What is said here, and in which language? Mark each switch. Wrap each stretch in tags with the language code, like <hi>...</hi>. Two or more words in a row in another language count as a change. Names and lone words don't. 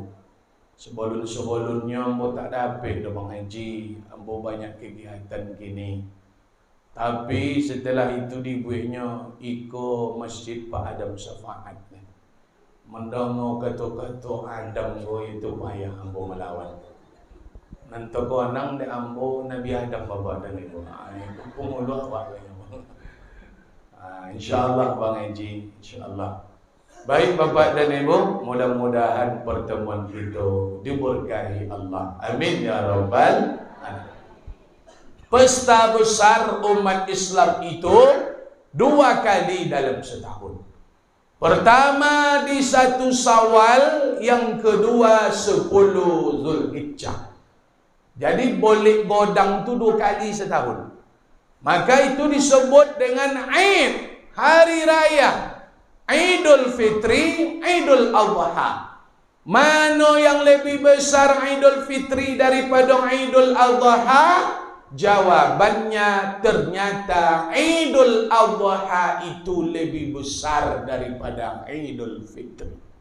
<min>Sebelum-sebelumnya ambo tak dapat dah Bang Haji, ambo banyak kegiatan kini. Tapi setelah itu dibuatnya iko Masjid Pak Adam Syafaat. Mendengar kata-kata Adam go itu payah ambo melawan. Nanti ko anang de ambo Nabi Adam bapa dan ibu. Pengulu awak. InsyaAllah Bang Haji, insyaAllah.</min> <id>Baik Bapak dan Ibu, mudah-mudahan pertemuan kita diberkahi Allah.</id> <ar>آمين يا رب العالمين.</ar> <id>Pesta besar umat Islam itu 2 kali dalam setahun. Pertama di 1 Syawal, yang kedua 10 Zulhijjah.</id> <min>Jadi boleh godang tu 2 kali setahun.</min> <id>Maka itu disebut dengan Aid, hari raya. Idul Fitri, Idul Adha. Mana yang lebih besar Idul Fitri daripada Idul Adha? Jawabannya ternyata Idul Adha itu lebih besar daripada Idul Fitri.</id>